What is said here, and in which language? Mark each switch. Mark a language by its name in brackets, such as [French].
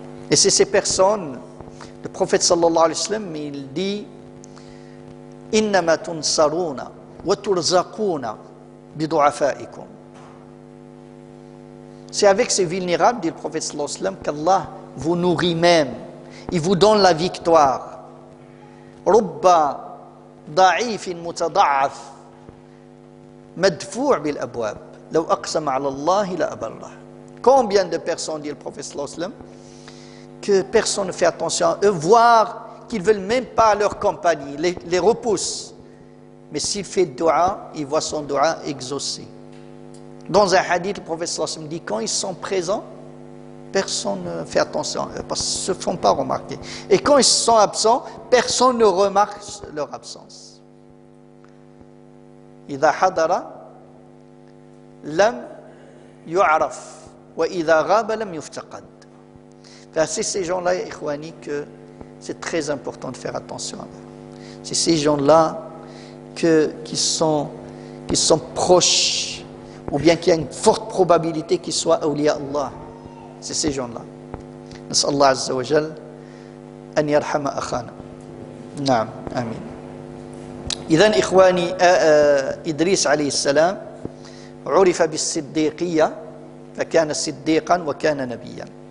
[French] Et c'est ces personnes, le prophète sallallahu alayhi wa sallam, il dit [Arabic] إنما تنصرون وترزقون بضعفائكم. [French] C'est avec ces vulnérables, dit le prophète sallallahu alayhi wa sallam, qu'Allah vous nourrit même. Il vous donne la victoire. [Arabic] رب ضعيف متضعف مدفوع بالأبواب لو أقسم على الله لأبره. [French] Combien de personnes, dit le prophète sallallahu alayhi wa sallam, que personne ne fait attention à eux, voire qu'ils ne veulent même pas leur compagnie, les repoussent. Mais s'il fait dua, il voit son dua exaucé. Dans un hadith, le prophète sallallahu alayhi wa sallam dit, quand ils sont présents, personne ne fait attention à eux, parce qu'ils ne se font pas remarquer. Et quand ils sont absents, personne ne remarque leur absence. [Arabic] إذا حضر لم يعرف وإذا غاب لم يفتقد. [French] C'est ces gens-là, ikhwani, que c'est très important de faire attention à eux. C'est ces gens-là qui sont proches, ou bien qu'il y a une forte probabilité qu'ils soient awliya Allah. C'est ces gens-là. [Arabic] نسأل الله عز وجل أن يرحم أخانا. نعم آمين. إذن إخواني إدريس عليه السلام عرف بالصديقية فكان صديقا وكان نبيا.